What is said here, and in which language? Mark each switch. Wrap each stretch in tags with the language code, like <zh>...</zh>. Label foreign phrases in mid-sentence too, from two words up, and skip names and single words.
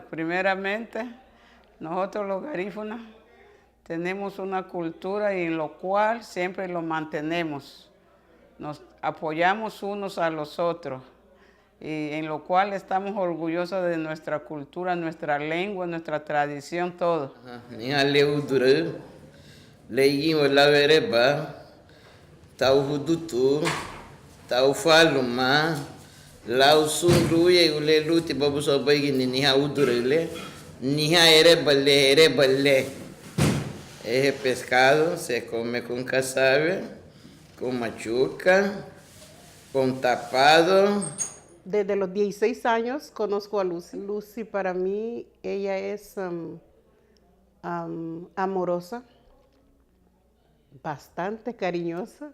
<es>Primeramente, nosotros los garífunas tenemos una cultura y en lo cual siempre lo mantenemos. Nos apoyamos unos a los otros y en lo cual estamos orgullosos de nuestra cultura, nuestra lengua, nuestra tradición, todo.</es> <cab>Tau hudutu, tau faluma, lau sunruye ule luti babu sobai ni niha udurele, niha erebale.</cab> <es>Es pescado, se come con casabe, con machuca, con tapado. Desde los 16 años conozco a Lucy. Lucy para mí, ella es amorosa, bastante cariñosa.</es>